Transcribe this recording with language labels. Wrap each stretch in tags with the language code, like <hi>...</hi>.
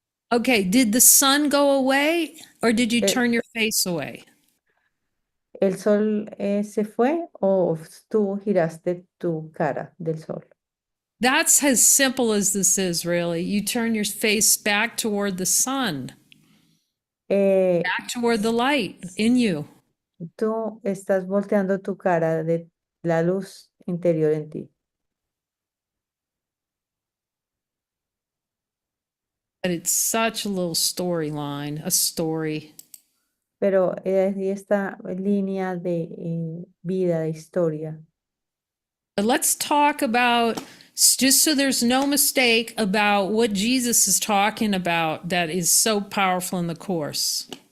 <en>okay, did the sun go away or did you</en> <es>el,</es> <en>turn your face away?</en> <es>el sol se fue o tú giraste tu cara del sol.</es> <en>That's as simple as this is, really. You turn your face back toward the sun, Eh, back toward the light in you.</en> <es>Tú estás volteando tu cara de la luz interior en ti.</es> <en>But it's such a little storyline, a story.</en> <es>Pero ahí esta línea de vida, de historia.</es> <en>But let's talk about, just so there's no mistake, about what Jesus is talking about that is so powerful in the Course.</en>